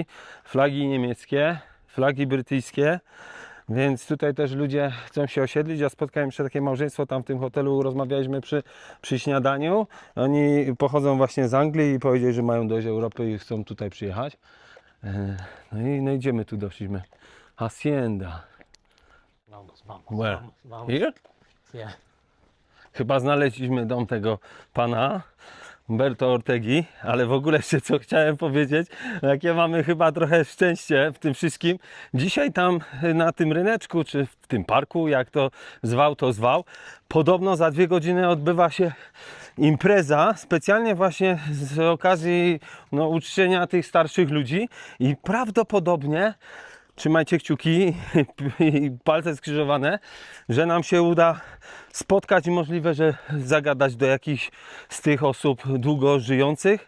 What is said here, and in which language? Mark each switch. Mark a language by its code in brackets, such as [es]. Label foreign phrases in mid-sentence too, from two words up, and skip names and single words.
[pl] Flagi niemieckie, flagi brytyjskie. Więc tutaj też ludzie chcą się osiedlić. Ja spotkałem jeszcze takie małżeństwo tam w tym hotelu, rozmawialiśmy przy śniadaniu. Oni pochodzą właśnie z Anglii i powiedzieli, że mają dość Europy i chcą tutaj przyjechać. No i idziemy tu, doszliśmy. Hacienda. [es] Vamos. [en] Where? [es] Vamos. [en] Here? Yeah. [pl] Chyba znaleźliśmy dom tego pana Humberto Ortegi, ale w ogóle jeszcze co chciałem powiedzieć, jakie mamy chyba trochę szczęście w tym wszystkim. Dzisiaj tam na tym ryneczku, czy w tym parku, jak to zwał, podobno za 2 godziny odbywa się impreza specjalnie właśnie z okazji uczczenia tych starszych ludzi i prawdopodobnie trzymajcie kciuki i palce skrzyżowane, że nam się uda spotkać i możliwe, że zagadać do jakichś z tych osób długo żyjących.